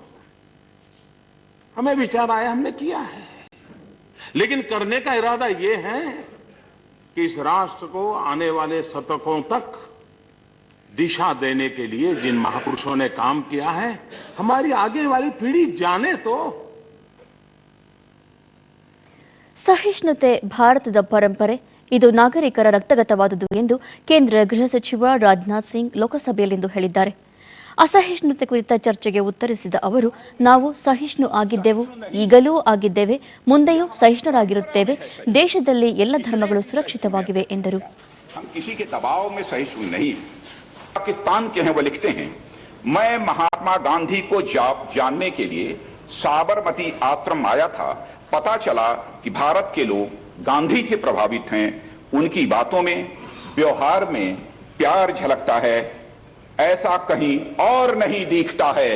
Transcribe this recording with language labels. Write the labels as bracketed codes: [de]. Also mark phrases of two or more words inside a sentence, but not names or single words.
[hi] हमें विचार आया, हमने किया है, लेकिन करने का इरादा यह है कि इस राष्ट्र को आने वाले शतकों तक दिशा देने के लिए जिन महापुरुषों ने काम किया है, हमारी आगे वाली पीढ़ी जाने तो. [kn] ಸಹಿಷ್ಣುತೆ ಭಾರತದ ಪರಂಪರೆ, ಇದು ನಾಗರಿಕರ ರಕ್ತಗತವಾದುದು ಎಂದು ಕೇಂದ್ರ ಗೃಹ ಸಚಿವ ರಾಜನಾಥ್ ಸಿಂಗ್ ಲೋಕಸಭೆಯಲ್ಲಿಂದು ಹೇಳಿದ್ದಾರೆ. ಅಸಹಿಷ್ಣುತೆ ಕುರಿತ ಚರ್ಚೆಗೆ ಉತ್ತರಿಸಿದ ಅವರು, ನಾವು ಸಹಿಷ್ಣು ಆಗಿದ್ದೆವು, ಈಗಲೂ ಆಗಿದ್ದೇವೆ, ಮುಂದೆಯೂ ಸಹಿಷ್ಣುರಾಗಿರುತ್ತೇವೆ. ದೇಶದಲ್ಲಿ ಎಲ್ಲ ಧರ್ಮಗಳು ಸುರಕ್ಷಿತವಾಗಿವೆ ಎಂದರು. [hi] पाकिस्तान के हैं वो लिखते हैं, मैं महात्मा गांधी को जानने के लिए साबरमती आश्रम आया था. पता चला कि भारत के लोग गांधी से प्रभावित हैं. उनकी बातों में, व्यवहार में प्यार झलकता है, ऐसा कहीं और नहीं दिखता है.